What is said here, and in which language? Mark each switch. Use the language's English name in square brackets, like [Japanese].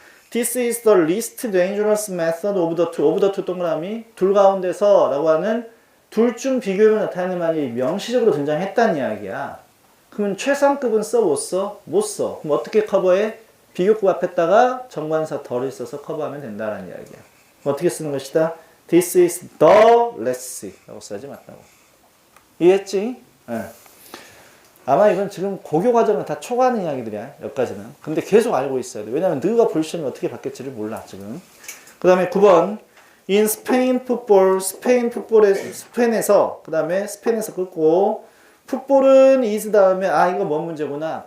[English] This is the least dangerous method of the two. [Korean] of the two 동그라미 둘 가운데서 라고 하는 둘 중 비교를 나타내는 말이 명시적으로 등장했다는 이야기야. 그러면 최상급은 써? 못 써? 못 써. 그럼 어떻게 커버해? 비교급 앞에다가 정관사 더를 써서 커버하면 된다는 이야기야. 어떻게 쓰는 것이다? [English] This is the less 라고 써야지 맞다고. [Korean] 이해했지? 네. 아마 이건 지금 고교 과정은 다 초과하는 이야기들이야. 여기까지는. 근데 계속 알고 있어야 돼. 왜냐면 너가 볼 시험이 어떻게 바뀔지를 몰라 지금. [English] 그 다음에 9번. In Spain football. [Korean] 스페인에서 그 다음에 스페인에서 끊고 풋볼은 is 다음에 이거 뭔 문제구나.